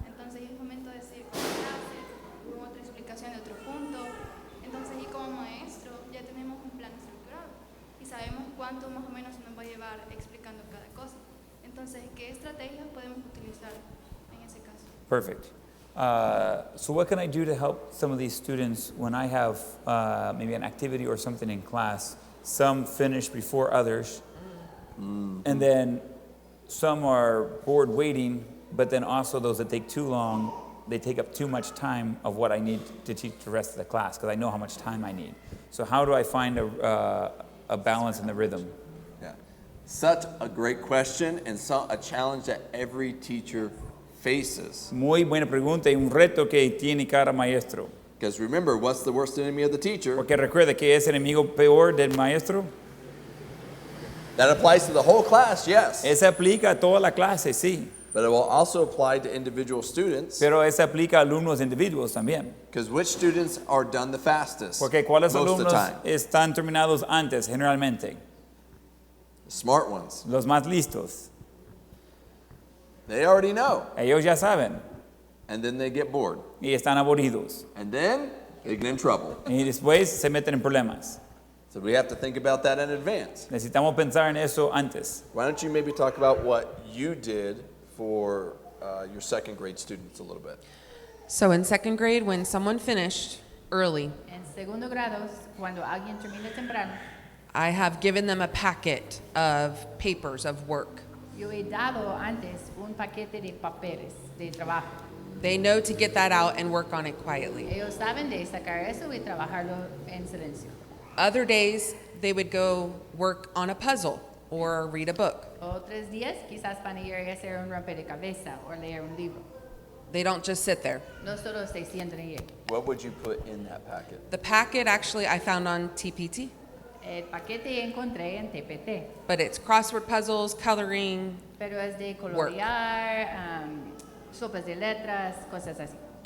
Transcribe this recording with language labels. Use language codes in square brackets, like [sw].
[es] Entonces es momento de decir con clase, con otra explicación de otro punto. Entonces y como maestro ya tenemos un plan estructurado y sabemos cuánto más o menos nos va a llevar explicando cada cosa. Entonces, ¿qué estrategias podemos utilizar en ese caso? [en] Perfect. So what can I do to help some of these students when I have maybe an activity or something in class? Some finish before others, and then some are bored waiting, but then also those that take too long, they take up too much time of what I need to teach the rest of the class because I know how much time I need. So how do I find a balance in the rhythm? Yeah. Such a great question and a challenge that every teacher faces. [es] Muy buena pregunta y un reto que tiene cada maestro. [en] Because remember, what's the worst enemy of the teacher? [es] Porque recuerda que es el enemigo peor del maestro. [en] That applies to the whole class, yes. [es] Ese aplica a toda la clase, sí. [en] But it will also apply to individual students. [es] Pero ese aplica a alumnos individuos también. [en] Because which students are done the fastest? [es] Porque cuáles [en] most of the [es] alumnos [en] time? [es] están terminados antes, generalmente. [en] The smart ones. [es] Los más listos. [en] They already know. [es] Ellos ya saben. [en] And then they get bored. [es] Y están aburridos. [en] And then they get in trouble. [es] Y después se meten en problemas. [en] So we have to think about that in advance. [es] Necesitamos pensar en eso antes. [en] Why don't you maybe talk about what you did for your second grade students a little bit? So in second grade, when someone finished early, [es] En segundo grado, cuando alguien termina temprano, [en] I have given them a packet of papers of work. [es] yo he dado antes un paquete de papeles de trabajo. [en] They know to get that out and work on it quietly. [es] Ellos saben de sacar eso y trabajarlo en silencio. [en] Other days, they would go work on a puzzle or read a book. [es] Otros días quizás van a ir a hacer un rompecabezas o leer un libro. [en] They don't just sit there. [es] No solo se sientan ahí. [en] What would you put in that packet? The packet actually I found on TPT, [es] El paquete encontré en TPT, [en] but it's crossword puzzles, coloring. [es] pero es de colorear, sopas de letras, cosas así.